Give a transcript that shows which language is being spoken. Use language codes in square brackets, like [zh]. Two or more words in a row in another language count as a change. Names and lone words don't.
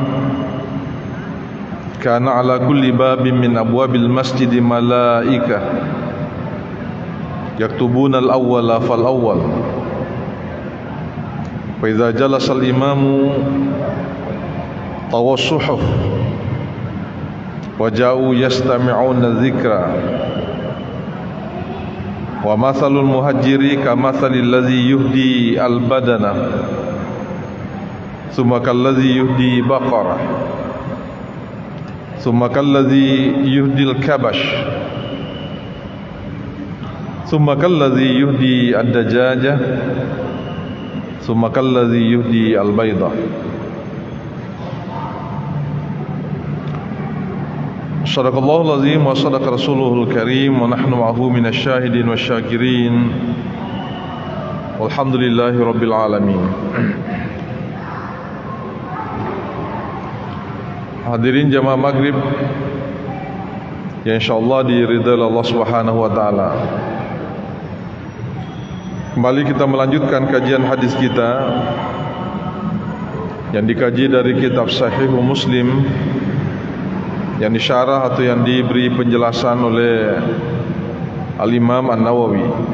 [ar] كان على كل باب من أبواب المسجد ملائكة يكتبون الأول فالأول فإذا جلس الإمام طووا الصحف وجاءوا يستمعون الذكر ومثل المهجر كمثل الذي يهدي البدنة ثم كالذي يهدي بقرة ثم كالذي يهدي الكبش ثم كالذي يهدي الدجاجة ثم كالذي يهدي البيضة. صدق الله العظيم وصدق رسوله الكريم ونحن معه من الشاهدين والشاكرين والحمد لله رب العالمين. [id] Hadirin jamaah maghrib yang insyaallah diridhai Allah [ar] سبحانه وتعالى. [id] Kembali kita melanjutkan kajian hadis kita yang dikaji dari kitab Sahih Muslim yang disyarah atau yang diberi penjelasan oleh Al-Imam An-Nawawi.